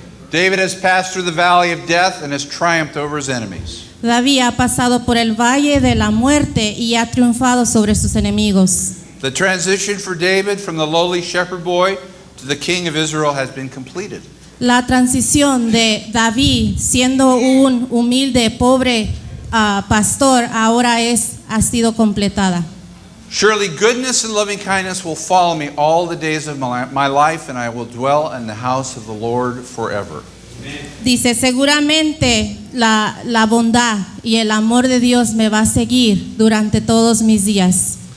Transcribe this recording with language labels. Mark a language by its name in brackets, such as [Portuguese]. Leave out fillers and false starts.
[English] David has passed through the valley of death and has triumphed over his enemies. [Spanish] David ha pasado por el valle de la muerte y ha triunfado sobre sus enemigos. [English] The transition for David from the lowly shepherd boy to the king of Israel has been completed. [Spanish] La transición de David siendo un humilde, pobre pastor ahora ha sido completada. [English] Surely goodness and loving kindness will follow me all the days of my life, and I will dwell in the house of the Lord forever. [Spanish] Dice, seguramente la bondad y el amor de Dios me va a seguir durante todos mis días.